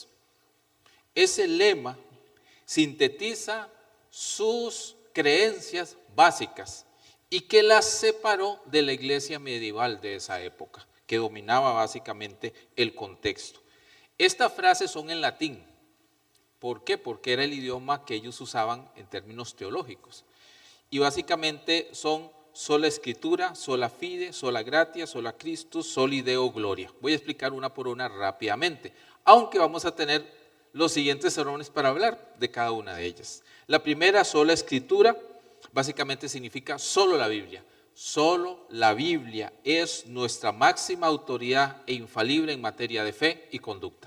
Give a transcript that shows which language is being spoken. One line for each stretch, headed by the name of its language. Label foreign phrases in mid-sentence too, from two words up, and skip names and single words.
Spanish: Ese lema sintetiza sus creencias básicas y que las separó de la iglesia medieval de esa época, que dominaba básicamente el contexto. Estas frases son en latín. ¿Por qué? Porque era el idioma que ellos usaban en términos teológicos. Y básicamente son sola escritura,
Latin: sola fide, sola gratia, sola Christus, soli Deo gloria.
Spanish: Voy a explicar una por una rápidamente, aunque vamos a tener los siguientes sermones para hablar de cada una de ellas. La primera, sola escritura, básicamente significa solo la Biblia. Solo la Biblia es nuestra máxima autoridad e infalible en materia de fe y conducta.